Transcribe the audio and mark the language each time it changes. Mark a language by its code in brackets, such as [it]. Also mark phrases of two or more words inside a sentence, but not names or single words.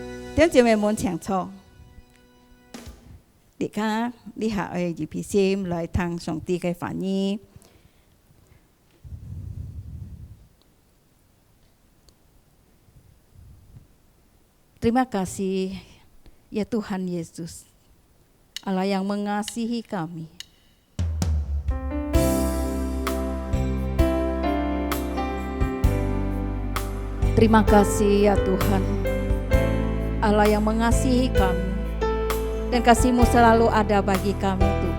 [yue] 弟兄姐妹們請坐。而家呢下我哋預備先來聽上帝嘅話語。 [id] Terima kasih ya Tuhan Yesus, Allah yang mengasihi kami. Terima kasih ya Tuhan, Allah yang mengasihi kami, dan kasih-Mu selalu ada bagi kami Tuhan.